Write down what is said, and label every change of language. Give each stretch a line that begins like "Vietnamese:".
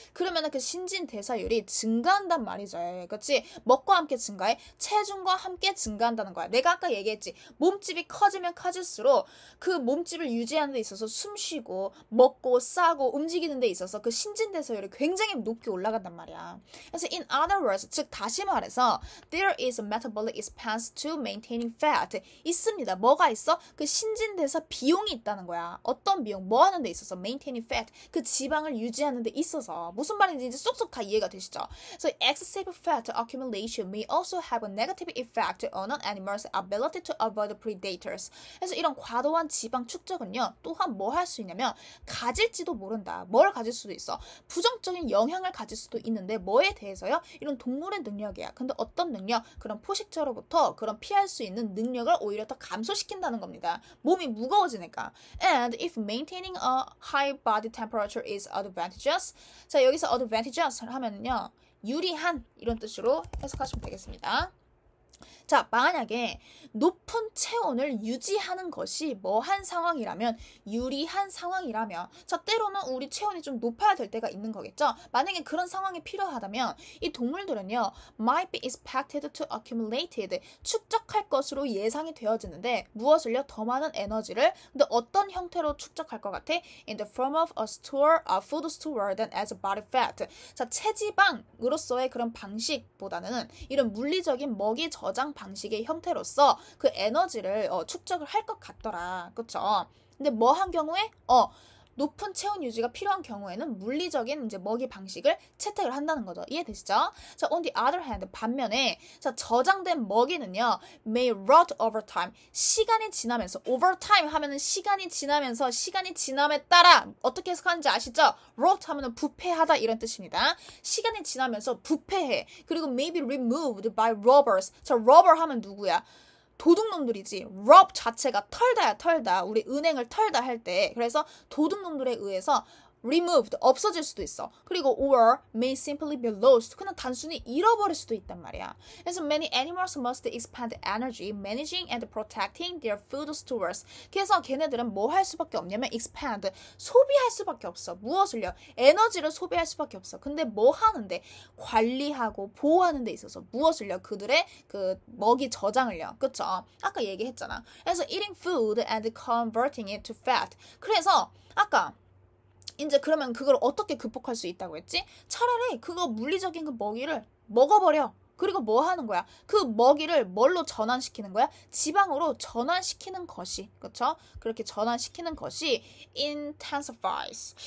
Korean: 그러면은 그 신진대사율이 증가한단 말이죠. 그렇지? 먹과 함께 증가해. 체중과 함께 증가한다는 거야. 내가 아까 얘기했지. 몸집이 커지면 커질수록 그 몸집을 유지하는 데 있어서 숨 쉬고 먹고 싸고 움직이는 데 있어서 그 신진대사율이 굉장히 높게 올라간단 말이야. 그래서
English: in other words,
Korean: 즉 다시 말해서
English: there is a metabolic expense to maintaining fat.
Korean: 있습니다. 뭐가 있어? 그 신진대사 비용이 있다는 거야. 어떤 비용? 뭐 하는 데 있어서?
English: maintaining fat.
Korean: 그 지방을 유지하는 데 있어서. 무슨 말인지 이제 쏙쏙 다 이해가 되시죠?
English: So excessive fat accumulation may also have a negative effect on an animal's ability to avoid predators.
Korean: 그래서 이런 과도한 지방 축적은요. 또한 뭐 할 수 있냐면 가질지도 모른다. 뭘 가질 수도 있어? 부정적인 영향을 가질 수도 있는데 뭐에 대해서요? 이런 동물의 능력이야. 근데 어떤 능력? 그런 포식자로부터 그런 피할 수 있는 능력을 오히려 더 감소시킨다는 겁니다. 몸이 무거워지니까.
English: And if maintaining a high body temperature is advantageous.
Korean: 자, 여기서 advantageous 하면요. 유리한 이런 뜻으로 해석하시면 되겠습니다. 자, 만약에 높은 체온을 유지하는 것이 뭐한 상황이라면 유리한 상황이라면 자, 때로는 우리 체온이 좀 높아야 될 때가 있는 거겠죠. 만약에 그런 상황이 필요하다면 이 동물들은요
English: might be expected to accumulate
Korean: 축적할 것으로 예상이 되어지는데 무엇을요? 더 많은 에너지를 근데 어떤 형태로 축적할 것 같아?
English: In the form of a store, a food store than as body fat.
Korean: 자, 체지방으로서의 그런 방식보다는 이런 물리적인 먹이 저장 방식의 형태로서 그 에너지를 축적을 할 것 같더라. 그쵸? 근데 뭐 한 경우에? 높은 체온 유지가 필요한 경우에는 물리적인 이제 먹이 방식을 채택을 한다는 거죠. 이해되시죠?
English: 자, on the other hand,
Korean: 반면에 자, 저장된 먹이는요,
English: may rot over time.
Korean: 시간이 지나면서, over time 하면은 시간이 지나면서, 시간이 지남에 따라 어떻게 해석하는지 아시죠? rot 하면은 부패하다 이런 뜻입니다. 시간이 지나면서 부패해. 그리고
English: may be removed by robbers.
Korean: 자, robber 하면 누구야? 도둑놈들이지. rob 자체가 털다야 털다. 우리 은행을 털다 할 때. 그래서 도둑놈들에 의해서 removed 없어질 수도 있어. 그리고
English: or may simply be lost.
Korean: 그냥 단순히 잃어버릴 수도 있단 말이야. 그래서
English: many animals must expend energy managing and protecting their food stores.
Korean: 그래서 걔네들은 뭐 할 수밖에 없냐면 expend 소비할 수밖에 없어. 무엇을요? 에너지를 소비할 수밖에 없어. 근데 뭐 하는데? 관리하고 보호하는 데 있어서 무엇을요? 그들의 그 먹이 저장을요. 그쵸? 아까 얘기했잖아. 그래서
English: eating food and converting it to fat.
Korean: 그래서 아까 이제 그러면 그걸 어떻게 극복할 수 있다고 했지? 차라리 그거 물리적인 그 먹이를 먹어버려. 그리고 뭐 하는 거야? 그 먹이를 뭘로 전환시키는 거야? 지방으로 전환시키는 것이, 그렇죠? 그렇게 전환시키는 것이 intensifies.